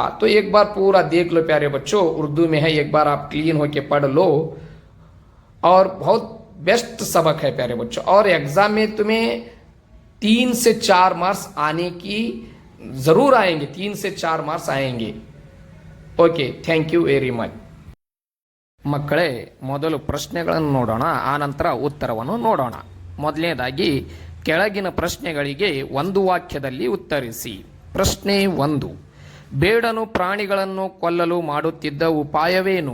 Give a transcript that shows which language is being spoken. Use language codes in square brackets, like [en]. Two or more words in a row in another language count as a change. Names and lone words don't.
[hi] तो एक बार पूरा देख लो प्यारे बच्चों, उर्दू में है, एक बार आप क्लीन होके पढ़ लो। और बहुत बेस्ट सबक है प्यारे बच्चों, और एग्जाम में तुम्हें 3 से 4 मार्क्स आने की जरूर आएंगे, 3 से 4 मार्क्स आएंगे। [en] Okay, thank you very much. [kn] ಮಕ್ಕಳೇ, ಮೊದಲು ಪ್ರಶ್ನೆಗಳನ್ನು ನೋಡೋಣ, ಆನಂತರ ಉತ್ತರವನ್ನು ನೋಡೋಣ. ಮೊದಲನೇದಾಗಿ ಕೆಳಗಿನ ಪ್ರಶ್ನೆಗಳಿಗೆ ಒಂದು ವಾಕ್ಯದಲ್ಲಿ ಉತ್ತರಿಸಿ. ಪ್ರಶ್ನೆ 1, ಬೇಡನು ಪ್ರಾಣಿಗಳನ್ನು ಕೊಲ್ಲಲು ಮಾಡುತ್ತಿದ್ದ ಉಪಾಯವೇನು?